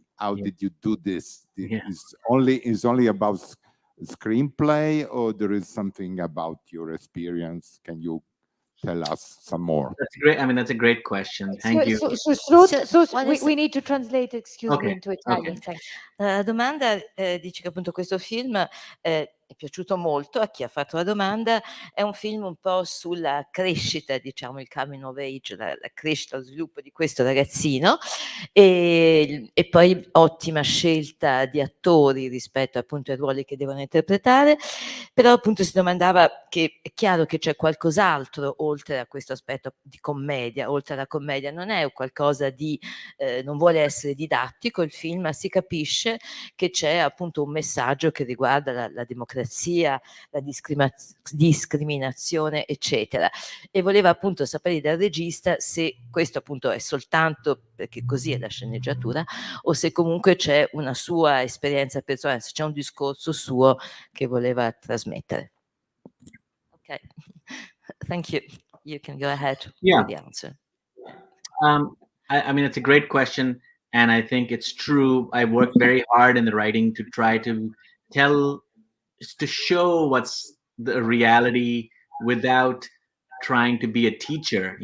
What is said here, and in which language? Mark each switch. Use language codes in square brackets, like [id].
[en] How did you do this? Is only about screenplay, or there is something about your experience? Can you tell us some more? That's great. I mean, that's a great question. Thank you. We need to translate, excuse me, into Italian. Okay. [it] La domanda dice che appunto questo film è piaciuto molto a chi ha fatto la domanda, è un film un po' sulla crescita, diciamo il [en] coming of age, [it] la crescita, lo sviluppo di questo ragazzino e poi ottima scelta di attori rispetto appunto ai ruoli che devono interpretare, però appunto si domandava che è chiaro che c'è qualcos'altro oltre a questo aspetto di commedia, oltre alla commedia, non è qualcosa di non vuole essere didattico il film, ma si capisce che c'è appunto un messaggio che riguarda la democrazia, la discriminazione, eccetera. E voleva appunto sapere dal regista se questo appunto è soltanto perché così è la sceneggiatura o se comunque c'è una sua esperienza personale, se c'è un discorso suo che voleva trasmettere. [en] Ok, thank you. You can go ahead with the answer. I mean, it's a great question, and I think it's true. I worked very hard in the writing to try to show what's the reality without trying to be a teacher.